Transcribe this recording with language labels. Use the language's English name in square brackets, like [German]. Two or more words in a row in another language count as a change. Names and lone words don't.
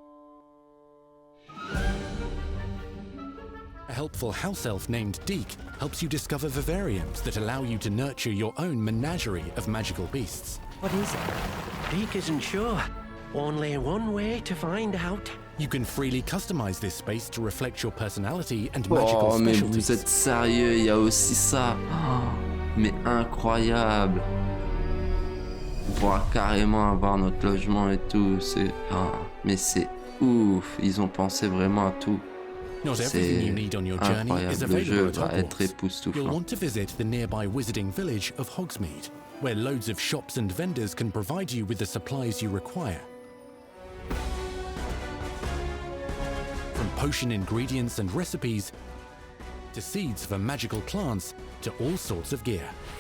[English] A helpful house elf named Deke helps you discover vivariums that allow you to nurture your own menagerie of magical beasts. What is it? Deke isn't sure. Only one way to find out. You can freely customize this space to reflect your personality and magical [French] Oh, mais [English] specialties. [French] vous êtes sérieux, il y a aussi ça. Oh, mais incroyable. On pourra carrément avoir notre logement et tout. Mais c'est ouf. Ils ont pensé vraiment à tout. [English] Not everything you need on your journey is [French] Incroyable. Le jeu [English] available at [French] va être [English] Hogwarts. You'll [French] époustouflant. [English] want to visit the nearby wizarding village of Hogsmeade, where loads of shops and vendors can provide you with the supplies you require. From potion ingredients and recipes, to seeds for magical plants, to all sorts of gear.